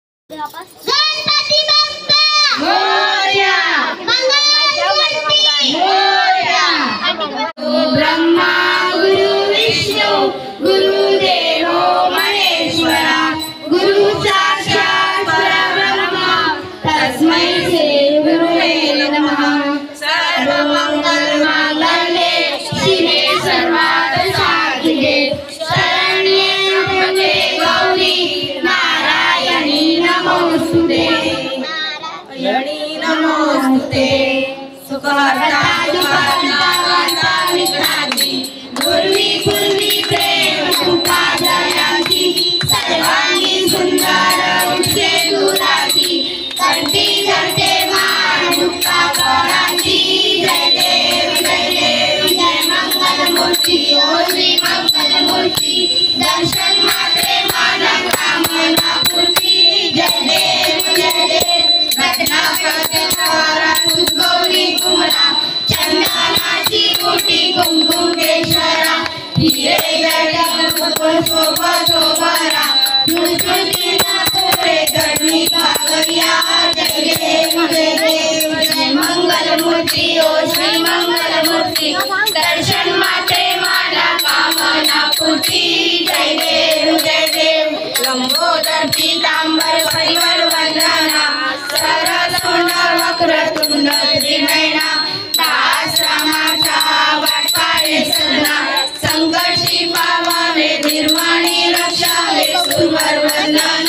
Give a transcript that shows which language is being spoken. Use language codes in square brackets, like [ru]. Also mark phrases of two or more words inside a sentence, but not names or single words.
[mr] गणपती बाप्पा मोरया, मंगलमूर्ती मोरया। [sa] ब्रह्मा गुरु विष्णु गुरुदेवो महेश्वरा, गुरु साक्षात् परब्रह्म तस्मै श्री गुरुवे नमः। सर्वमंगलमांगल्ये शिवे सर्वार्थसाधिके, शरण्ये त्र्यंबके गौरी नारायणी नमोस्तुते, नमोस्तुते। [mr] सुखहर्ता दुःखहर्ता विघ्नाची, पूर्वी पूर्वी प्रेम कृपा दयाची, सर्वांगी सुंदर उठे दुराची, कंठी धरते मान मुक्ता फळाची। जय देव जय देव जय मंगलमूर्ती, ओ श्री मंगलमूर्ती, दर्शन मात्रे मान कामना पूर्ती। जय देव जय देव रत्नाकर गौरी कुमरा, चंदनाची कोटी कुंकुम केशरा, हिरे शोभा शोभरा, गणी कागरिया। जय देव जय देव जय मंगलमूर्ती, ओ श्री मंगलमूर्ती, दर्शन मात्रे माना कामना पूर्ती। जय देव जय देव लंबोदर पीतांबर परिवर वंदना, सरसुंड वक्रतुंड त्रिनयना, दासरामाचा वाटपाळे सदना, संकटी पावावे निर्वाणी रक्षावे सुरवर वंदना।